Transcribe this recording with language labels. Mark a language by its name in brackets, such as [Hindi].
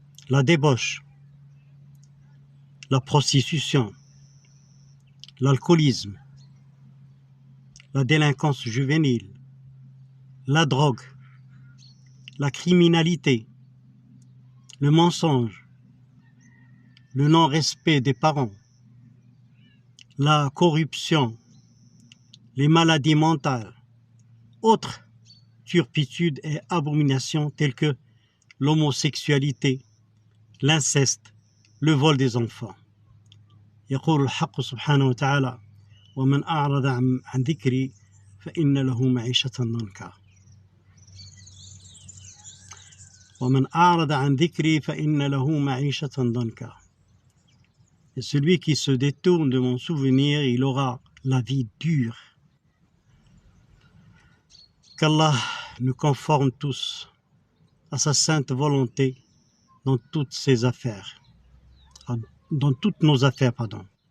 [French] la débauche, la prostitution, l'alcoolisme, la délinquance juvénile, la drogue, la criminalité, le mensonge, le non-respect des parents, la corruption, les maladies mentales, autres turpitudes et abominations telles que l'homosexualité, l'inceste, le vol des enfants. [Arabic] يقول الحق سبحانه وتعالى ومن أعرض عن ذكري فإن له معيشة ضنكا ومن أعرض عن ذكري فإن له معيشة ضنكا. [French] Et celui qui se détourne de mon souvenir, il aura la vie dure. Qu'Allah nous conforme tous à sa sainte volonté dans toutes ses affaires, dans toutes nos affaires, pardon.